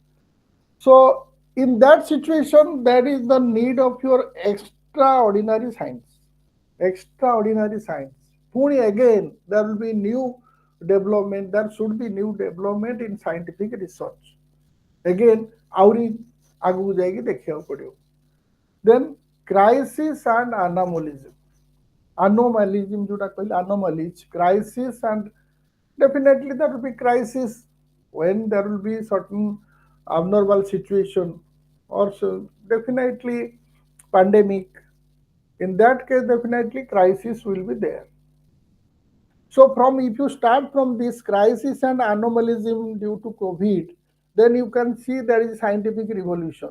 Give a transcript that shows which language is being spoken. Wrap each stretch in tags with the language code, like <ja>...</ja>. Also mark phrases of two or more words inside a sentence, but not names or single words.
<en>So in that situation, there is the need of your extraordinary science. Extraordinary science. Puni again, there will be new development. There should be new development in scientific research. Again,</en> <or>ଆହୁରି ଆଗକୁ ଯାଇକି ଦେଖିବାକୁ ପଡ଼ିବ.</or> <en>Then crisis and anomalism. Anomalism</en> <or>ଯୋଉଟା କହିଲେ</or> <en>anomalies, crisis, and definitely there will be crisis when there will be certain abnormal situation, or so definitely pandemic. In that case, definitely crisis will be there. So from, if you start from this crisis and anomalism due to COVID, then you can see there is scientific revolution.</en>